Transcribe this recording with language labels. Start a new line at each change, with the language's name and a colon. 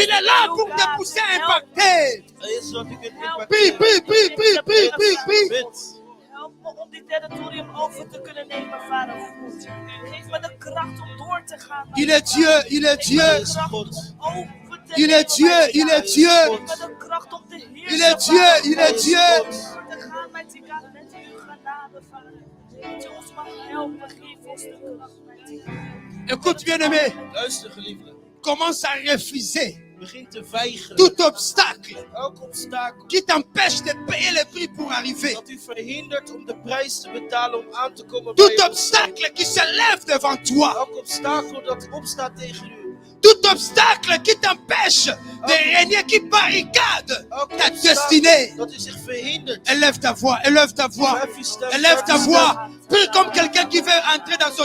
French: Il est là pour te pousser à impacter.
Dutch: Hij is zodat u kunt
French: Prie,
Dutch: impacteren.
French: prie, prie, prie, prie, prie, prie.
Dutch: Bid. Help me om dit territorium over te kunnen nemen, vader God. Geef me de kracht om door te gaan.
French: Il est Dieu, il est Dieu.
Dutch: Hij is God.
French: Il est Dieu, il est Dieu.
Dutch: Geef me de kracht om te heersen,
French: Il est Dieu, il
Dutch: Hij
French: est
Dutch: is
French: Dieu.
Dutch: God. Door te gaan met die God, met uw genade, vader. Dat je ons mag helpen, geef ons de kracht, met die
French: Écoute, bien-aimé,
Dutch: Luister, geliefde.
French: commence à refuser
Dutch: Begin te weigeren.
French: tout obstacle
Dutch: Elk obstakel
French: qui t'empêche de payer le prix pour arriver.
Dutch: dat u verhindert om de prijs te betalen om aan te komen bij
French: Tout
Dutch: uw
French: obstacle qui se lève devant toi
Dutch: Elk obstakel dat opstaat tegen u.
French: Tout obstacle qui t'empêche de régner, qui barricade ta destinée.
Dutch: Dat u zich verhindert.
French: Élève ta voix, élève ta voix,
Dutch: Verhef uw stem,
French: élève ta
Dutch: verhef uw
French: voix.
Dutch: stem.
French: Prie comme quelqu'un qui veut entrer dans son